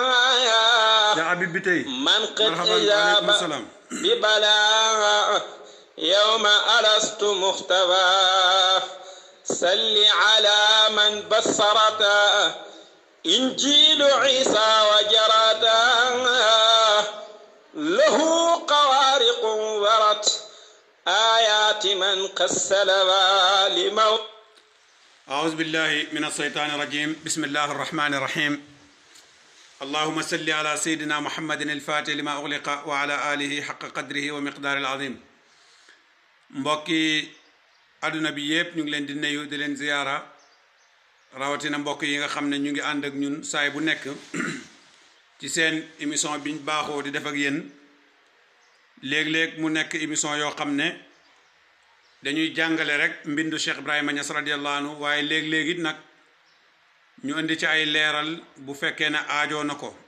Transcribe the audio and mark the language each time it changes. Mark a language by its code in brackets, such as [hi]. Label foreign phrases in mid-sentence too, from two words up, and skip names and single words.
[ar] من قد أجاب ببلاغ يوم ألست مختبى صل على من بصرت إنجيل عيسى وجرت له قوارق ورت آيات من قسلوا لموت. أعوذ بالله من الشيطان الرجيم. بسم الله الرحمن الرحيم. اللهم صل على سيدنا محمد الفاتح لما أغلق وعلى آله حق قدره ومقدار العظيم. [wo] mbokki aduna bi yépp ñu ngi leen di nuyu di leen ziyaara rawatina mbokk yi nga xam ne ñu ngi ànd ak ñun saay bu nekk ci seen émission biñ baaxoo di def ak yéen léeg-léeg mu nekk émission yoo xam ne dañuy jàngale rek mbindu Cheikh Ibrahima Niass [ar] رضي الله عنه [wo] waaye léeg-léeg it nag ñu indi ci ay leeral bu fekkee ne aajoo na ko